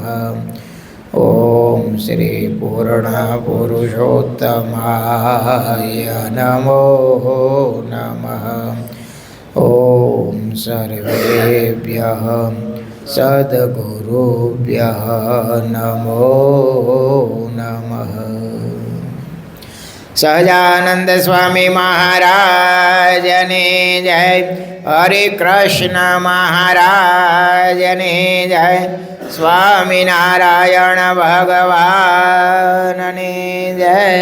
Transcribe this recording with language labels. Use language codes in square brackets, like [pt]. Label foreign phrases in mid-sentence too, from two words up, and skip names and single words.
[sa] ॐ श्रीपूर्णपुरुषोत्तमाय नमो नमः। ॐ सर्वेभ्यः सद्गुरुभ्यः नमो नमः। [gu] સહજાનંદ સ્વામી મહારાજને જય। હરે કૃષ્ણ મહારાજને જય। સ્વામિનારાયણ ભગવાનને જય।